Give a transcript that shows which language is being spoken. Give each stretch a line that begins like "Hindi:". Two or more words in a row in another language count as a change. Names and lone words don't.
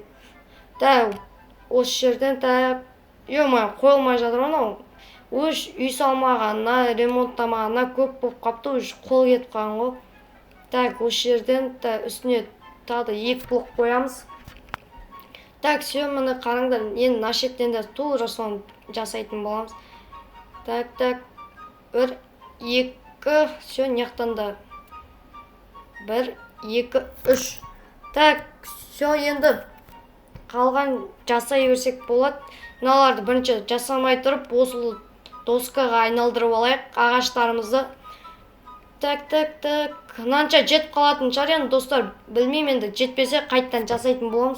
Kazakh: Так, осы жерден, так, ё-мое, қойылмай жатыр анау. Үй салмағанына, ремонттамағанына көп болып қапты, қол кетіп қалған ғой. Так, осы жерден үстіне тағы да 2 блок қоямыз.
Russian: Так, все,
Kazakh: міне қараңдар, енді мына шеттен де тура соны жасайтын боламыз.
Russian: Так, 1, 2, все,
Kazakh: неқтан да 1, 2, 3.
Russian: Так, все,
Kazakh: енді қалған жасай берсек болады. Мыналарды бірінші жасамай тұрып, осы доскаға айналдырып алайық ағаштарымызды. Так, мынанша жетіп қалатын шығар енді достар, білмеймін енді, жетпесе қайттан жасайтын боламыз.